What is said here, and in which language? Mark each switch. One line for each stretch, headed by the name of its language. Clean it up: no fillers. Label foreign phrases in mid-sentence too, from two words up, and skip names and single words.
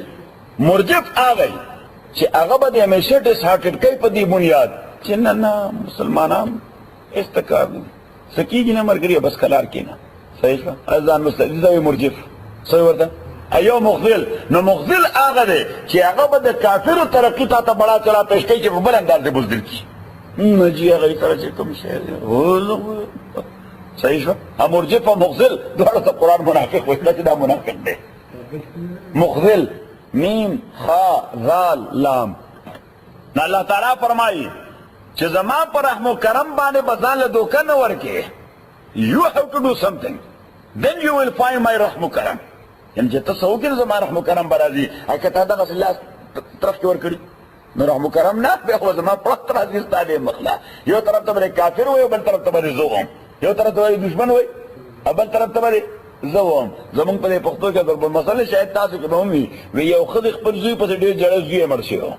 Pashto: مرجف هغه چې هغه به د همیشه ډسهارټډ کوي په دې بنیاد چې نه نه مسلمانان هېڅ ته کار نه څه کېږي نه ملګري بس کلار کېنه. صحیح شوه؟ ځان مستعد وي مرجف. صحیح ورته؟ یو مخزل. نو مخزل هغه دی چې هغه به د کافرو ترقي تا ته
Urdu: بڑا چلا
Pashto: پیش کوي چې په بل انداز دې بزدل کړي. نه جي هغه سره چې کوم شی دی. صحیح شو؟ مرجف او مخزل دواړو ته قرآن منافق وایي چې دا منافق دی. مخزل میم خا ذال لام. نو الله تعالی فرمایي چې زما په رحم و کرم باندې به ځان له دوکه نه ورکې.
English: You have to do something. Then you will find my
Urdu: رحم و کرم.
Pashto: یعنې چې ته څه وکړې زما رحم و کرم به راځي. که تا دغسې لاس طرف کې ورکړي نو رحم و کرم نه بیا خو زما پړق راځي ستا دې مخله. یو طرف ته به کافر وایي بل طرف ته به زه وم، یو طرف ته به دشمن وایي بل طرف ته به زه وم. زمونږ په دې پښتو کې ضرب المثل شاید تاسو کې به هم وي، وي یو ښځې خپل زوی پسې ډېر ژړل، زوی یې مړ شوی و.